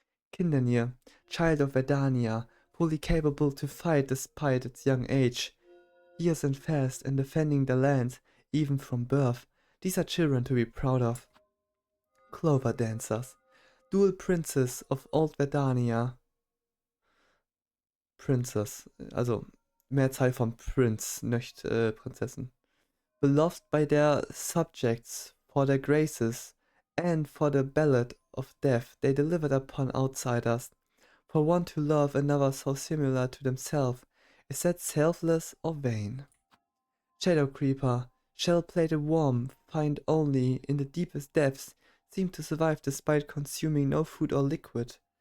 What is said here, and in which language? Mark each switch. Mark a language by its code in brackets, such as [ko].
[en] Kindanir, child of Vedania, fully capable to fight despite its young age. Fierce and fast in defending their land, even from birth. These are children to be proud of. Clover dancers, dual princes of old Vedania. [de] Princess, also Mehrzahl von Prince, nicht Prinzessin. [en] Beloved by their subjects for their graces and for the ballad of death they delivered upon outsiders. For one to love another so similar to themselves, is that selfless or vain? Shadow Creeper, shell-plated worm, find only in the deepest depths, seem to survive despite consuming no food or liquid.